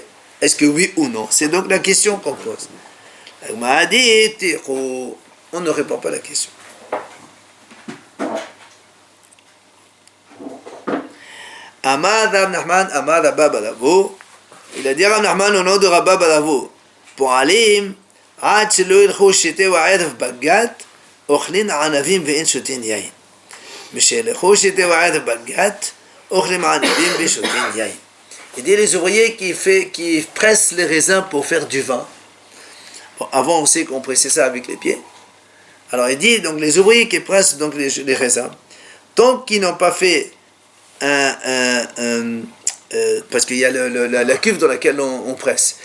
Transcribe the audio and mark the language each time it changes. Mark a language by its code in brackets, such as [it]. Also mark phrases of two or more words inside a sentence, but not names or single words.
[fr] Est-ce que oui ou non? C'est donc la question qu'on pose. On ne répond pas à la question. [he] אמר רב נחמן, אמר רבה בר אבוה. [fr] Il a dit Rav Nachman au nom de Rabba Balavo. [he] פועלים עד שלא ילכו שתה וערב בגת, אוכלים ענבים ואין שותים יין. משילכו שתה וערב בגת, אוכלים ענבים ואין שותים יין. [fr] Il dit les ouvriers qui pressent les raisins pour faire du vin. Bon, avant on sait qu'on pressait ça avec les pieds. Alors il dit donc les ouvriers qui pressent donc les raisins, tant qu'ils n'ont pas fait parce qu'il y a la cuve dans laquelle on presse.